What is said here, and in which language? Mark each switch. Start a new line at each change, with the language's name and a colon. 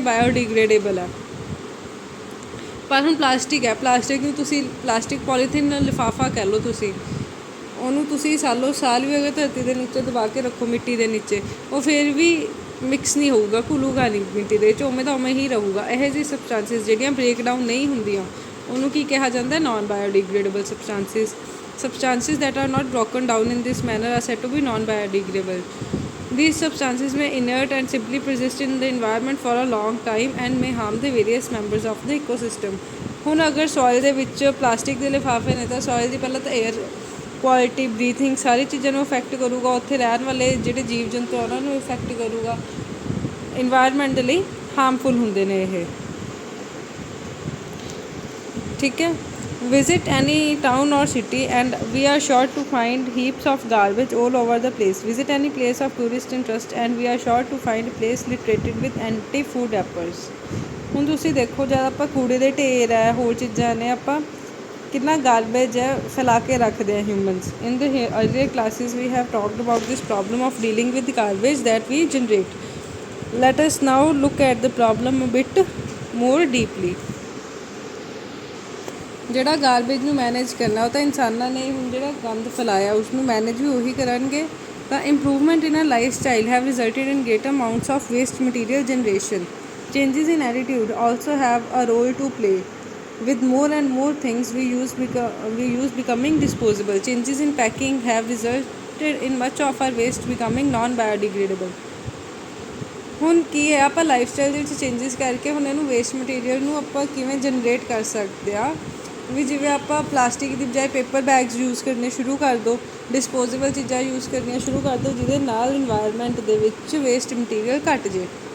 Punjabi: Biodegradable ਹੈ। ਪਰ ਹੁਣ ਪਲਾਸਟਿਕ ਹੈ, ਪਲਾਸਟਿਕ ਨੂੰ ਤੁਸੀਂ ਪਲਾਸਟਿਕ ਪੋਲੀਥੀਨ ਲਿਫਾਫਾ ਕਹਿ ਲਓ, ਤੁਸੀਂ ਉਹਨੂੰ ਤੁਸੀਂ ਸਾਲ ਵੀ ਅਗਰ ਧਰਤੀ ਦੇ ਨੀਚੇ ਦਬਾ ਕੇ ਰੱਖੋ, ਮਿੱਟੀ ਦੇ ਨੀਚੇ, ਉਹ ਫਿਰ ਵੀ ਮਿਕਸ ਨਹੀਂ ਹੋਊਗਾ, ਘੁਲੂਗਾ ਨਹੀਂ ਮਿੱਟੀ ਦੇ ਵਿੱਚ, ਉਵੇਂ ਦਾ ਉਵੇਂ ਹੀ ਰਹੂਗਾ। ਇਹੋ ਜਿਹੀ ਸਬਸਟੈਂਸਿਸ ਜਿਹੜੀਆਂ ਬ੍ਰੇਕ ਡਾਊਨ ਨਹੀਂ ਹੁੰਦੀਆਂ, ਉਹਨੂੰ ਕੀ ਕਿਹਾ ਜਾਂਦਾ?
English: Non biodegradable substances that are not broken down in this manner are said to be non-biodegradable. These substances may inert and simply persist in the environment for a long time and may harm the various members of the ecosystem.
Punjabi: ਹੁਣ ਅਗਰ soil ਦੇ ਵਿੱਚ plastic ਦੇ ਲਿਫਾਫੇ ਨੇ ਤਾਂ soil ਦੀ ਪਹਿਲਾਂ ਤਾਂ ਏਅਰ ਕੁਆਲਿਟੀ, ਬਰੀਥਿੰਗ, ਸਾਰੀ ਚੀਜ਼ਾਂ ਨੂੰ ਇਫੈਕਟ ਕਰੂਗਾ। ਉੱਥੇ ਰਹਿਣ ਵਾਲੇ ਜਿਹੜੇ ਜੀਵ ਜੰਤੂ ਉਹਨਾਂ ਨੂੰ ਇਫੈਕਟ ਕਰੂਗਾ। ਇਨਵਾਇਰਮੈਂਟ ਦੇ ਲਈ ਹਾਰਮਫੁਲ ਹੁੰਦੇ ਨੇ ਇਹ, ਠੀਕ ਹੈ।
English: Visit any town or city and we are sure to find heaps of garbage all over the place. Visit any place of tourist interest and we are sure to find a place littered with anti-food wrappers.
Punjabi: ਹੁਣ ਤੁਸੀਂ ਦੇਖੋ, ਜਦ ਆਪਾਂ ਕੂੜੇ ਦੇ ਢੇਰ ਹੈ, ਹੋਰ ਚੀਜ਼ਾਂ ਨੇ, ਆਪਾਂ ਕਿੰਨਾ ਗਾਰਬੇਜ ਹੈ ਫੈਲਾ ਕੇ ਰੱਖਦੇ ਹਾਂ humans.
English: In the earlier classes we have talked about this problem of dealing with the garbage that we generate. Let us now look at the problem a bit more deeply.
Punjabi: ਜਿਹੜਾ garbage ਨੂੰ manage ਕਰਨਾ, ਉਹ ਤਾਂ ਇਨਸਾਨਾਂ ਨੇ ਹੁਣ ਜਿਹੜਾ ਗੰਦ ਫੈਲਾਇਆ ਉਸਨੂੰ ਮੈਨੇਜ ਵੀ ਉਹੀ ਕਰਨਗੇ।
English: ਤਾਂ improvement in a life style have resulted in great amounts of waste material generation. Changes in attitude also have a role to play. With more and more things we use becoming disposable, changes in packing have resulted in much of our waste becoming non-biodegradable.
Punjabi: ਹੁਣ ਕੀ ਹੈ, ਆਪਾਂ life style ਦੇ ਵਿੱਚ changes ਕਰਕੇ ਹੁਣ ਇਹਨੂੰ waste material ਨੂੰ ਆਪਾਂ ਕਿਵੇਂ ਜਨਰੇਟ ਕਰ ਸਕਦੇ ਹਾਂ ਵੀ। ਜਿਵੇਂ ਆਪਾਂ ਪਲਾਸਟਿਕ ਦੀ ਬਜਾਏ ਪੇਪਰ ਬੈਗਸ ਯੂਜ਼ ਕਰਨੇ ਸ਼ੁਰੂ ਕਰ ਦਿਓ, ਡਿਸਪੋਜ਼ੇਬਲ ਚੀਜ਼ਾਂ ਯੂਜ਼ ਕਰਨੀਆਂ ਸ਼ੁਰੂ ਕਰ ਦਿਓ, ਜਿਹਦੇ ਨਾਲ ਇਨਵਾਇਰਮੈਂਟ ਦੇ ਵਿੱਚ ਵੇਸਟ ਮਟੀਰੀਅਲ ਘੱਟ ਜੇ।